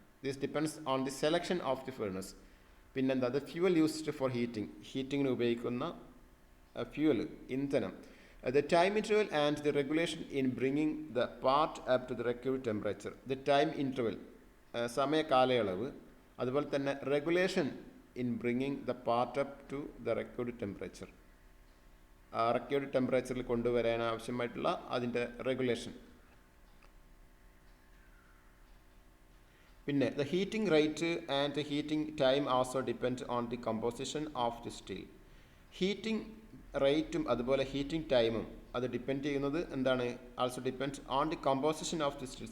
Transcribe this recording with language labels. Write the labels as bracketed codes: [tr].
[en] This depends on the selection of the furnace. [ml] പിന്നെന്താ, [en] the fuel used for [ml] ഹീറ്റിങ്ങിന് ഉപയോഗിക്കുന്ന fuel, ഇന്ധനം. [en] The time interval and the regulation in bringing the part up to the required temperature. The time interval, [ml] സമയ കാലയളവ്, [en] അതുപോലെ തന്നെ regulation in bringing the part up to the required temperature. [ml] required ടെമ്പറേച്ചറിൽ കൊണ്ടുവരാൻ ആവശ്യമായിട്ടുള്ള അതിൻ്റെ റെഗുലേഷൻ. [en] പിന്നെ the heating rate and the heating time also depend on the composition of the steel. [ml] Heating റേറ്റും അതുപോലെ ഹീറ്റിംഗ് ടൈമും അത് ഡിപ്പെൻഡ് ചെയ്യുന്നത് എന്താണ്, [en] Also depends on the composition of the steel.